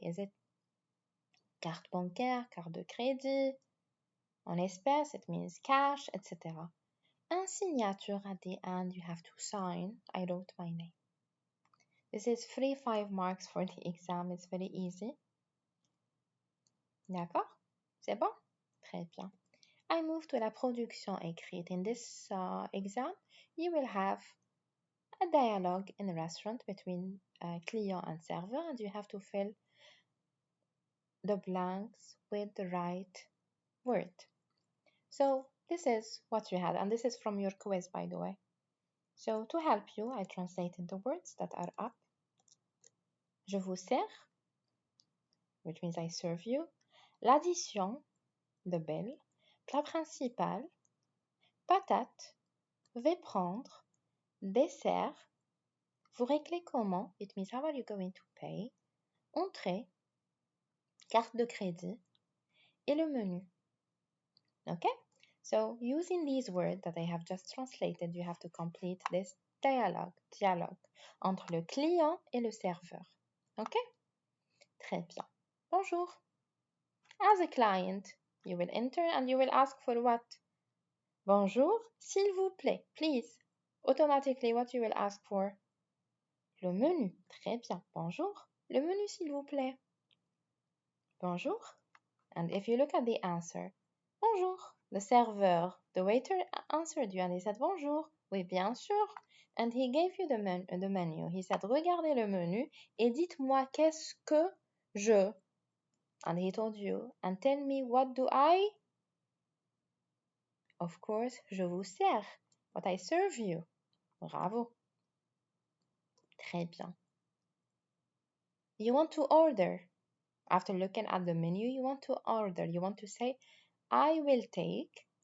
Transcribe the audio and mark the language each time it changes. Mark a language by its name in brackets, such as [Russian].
[English] Is it [French] carte bancaire, carte de crédit, en espèces, [English] it means cash, [French] etc. [English] Un signature at the end, you have to sign. I wrote my name. This is free 5 marks for the exam. It's very easy. [French] D'accord? C'est bon? Très bien. [English] I move to [French] la production écrite. [English] In this exam, you will have a dialogue in a restaurant between client and server, and you have to fill the blanks with the right word. So this is what you had, and this is from your quiz, by the way. So to help you, I translated the words that are up. [French] Je vous sers, [English] which means I serve you. [French] L'addition, [English] the bill. [French] Plat principal, patate, vais prendre, dessert. Vous réglez comment? [English] It means how are you going to pay? [French] Entrée, carte de crédit, et le menu. [English] Okay? So using these words that I have just translated, you have to complete this dialogue [French] entre le client et le serveur. [English] Okay? [French] Très bien. Bonjour. [English] As a client, you will enter and you will ask for what? [French] Bonjour, s'il vous plaît, [English] please. Automatically, what you will ask for? [French] Le menu. Très bien. Bonjour. Le menu, s'il vous plaît. Bonjour. [English] And if you look at the answer, bonjour. The server, the waiter answered you and he said bonjour. [French] Oui, bien sûr. [English] And he gave you the menu. He said, [French] regardez le menu et dites-moi qu'est-ce que je. [English] And he told you, and tell me what do I? Of course, [French] je vous sers. [English] What I serve you. Bravo. [French] Très bien. [English] You want to order. After looking at the menu, you want to order. You want to say, I will take.